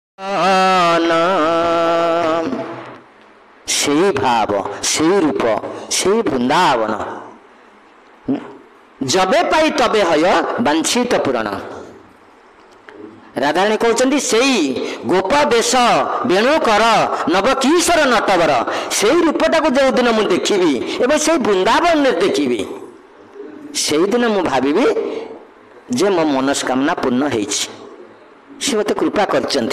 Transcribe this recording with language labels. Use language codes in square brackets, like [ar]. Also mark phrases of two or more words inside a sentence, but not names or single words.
[bn] সেই ভাব, সেই রূপ, সেই বৃন্দাবন। যবে পাই তবে হয় বাঞ্ছিত ପୂରଣ। [or] ରାଧାରାଣୀ କହୁଛନ୍ତି ସେଇ ଗୋପ ବେଶ ବେଣୁକର ନବ କିଶୋର ନଟବର, ସେଇ ରୂପଟାକୁ ଯେଉଁଦିନ ମୁଁ ଦେଖିବି ଏବଂ ସେଇ ବୃନ୍ଦାବନରେ ଦେଖିବି, ସେଇଦିନ ମୁଁ ଭାବିବି ଯେ ମୋ ମନସ୍କାମନା ପୂର୍ଣ୍ଣ ହେଇଛି, ସେ ମୋତେ କୃପା କରିଛନ୍ତି।